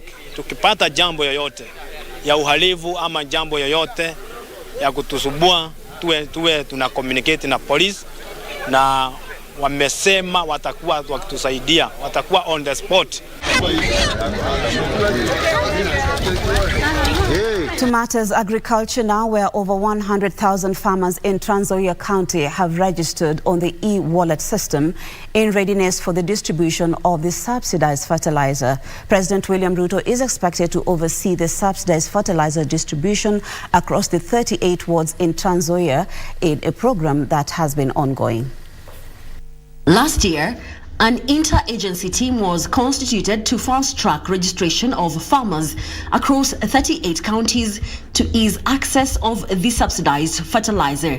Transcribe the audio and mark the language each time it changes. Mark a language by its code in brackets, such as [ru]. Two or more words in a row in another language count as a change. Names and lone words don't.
[sw] Tukipata jambo yoyote ya uhalifu ama jambo yoyote ya kutusubua, tuwe tuna communicate na police, na wamesema watakuwa wakitusaidia, watakuwa [en] on the spot. To matters agriculture now, where over 100,000 farmers in Trans Nzoia County have registered on the e-wallet system in readiness for the distribution of the subsidized fertilizer. President William Ruto is expected to oversee the subsidized fertilizer distribution across the 38 wards in Trans Nzoia in a program that has been ongoing. Last year, an inter-agency team was constituted to fast-track registration of farmers across 38 counties to ease access of the subsidized fertilizer.